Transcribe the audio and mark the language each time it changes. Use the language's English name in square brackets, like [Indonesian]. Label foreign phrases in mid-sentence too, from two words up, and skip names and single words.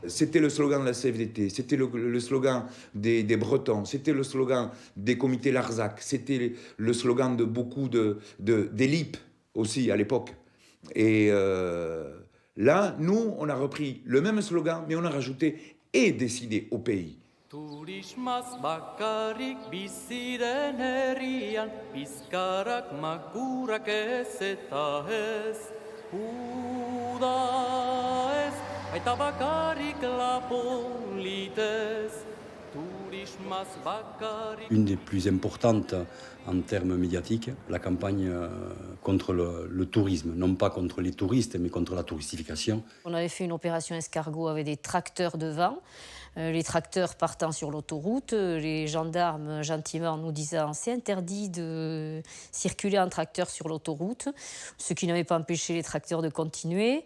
[French] C'était le slogan de la CFDT, c'était le slogan des Bretons, c'était le slogan des comités Larzac, c'était le slogan de beaucoup des LIP aussi à l'époque. Et là, nous, on a repris le même slogan, mais on a rajouté « et décidé au pays ». [Basque] Turismaz bakarrik biziren herrian, bizkarrak makurak ez eta ez. Uda ez, aita bakarrik lapolitez. Turismaz bakarrik... [French] Une des plus importantes en termes médiatiques, la campagne contre le tourisme. Non pas contre les touristes, mais contre la touristification. On avait fait une opération escargot avec des tracteurs devant. Les tracteurs partant sur l'autoroute, les gendarmes gentiment nous disant c'est interdit de circuler en tracteur sur l'autoroute, ce qui n'avait pas empêché les tracteurs de continuer.